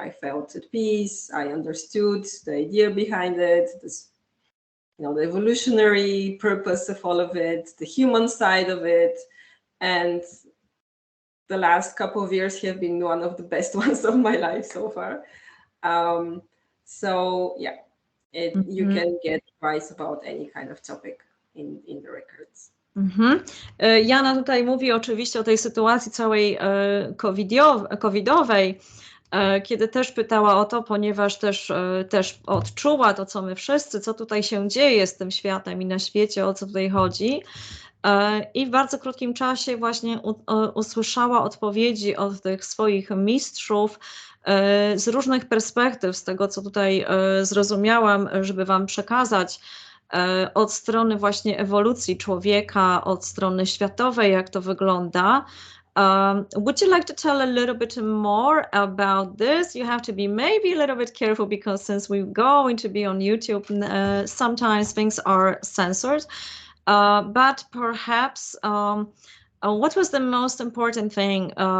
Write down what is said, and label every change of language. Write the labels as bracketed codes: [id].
[en] I felt at peace. I understood the idea behind it, the evolutionary purpose of all of it, the human side of it. And the last couple of years have been one of the best ones of my life so far. So yeah, you can get advice about any kind of topic in the records. [pl] Yana tutaj mówi oczywiście o tej sytuacji całej covidowej, kiedy też pytała o to, ponieważ też odczuła to, co my wszyscy, co tutaj się dzieje z tym światem i na świecie, o co tutaj chodzi. I w bardzo krótkim czasie właśnie usłyszała odpowiedzi od tych swoich mistrzów z różnych perspektyw, z tego, co tutaj zrozumiałam, żeby wam przekazać. Od strony właśnie ewolucji człowieka, od strony światowej, jak to wygląda. [en] Would you like to tell a little bit more about this? You have to be maybe a little bit careful, because since we're going to be on YouTube, sometimes things are censored. But perhaps, what was the most important thing?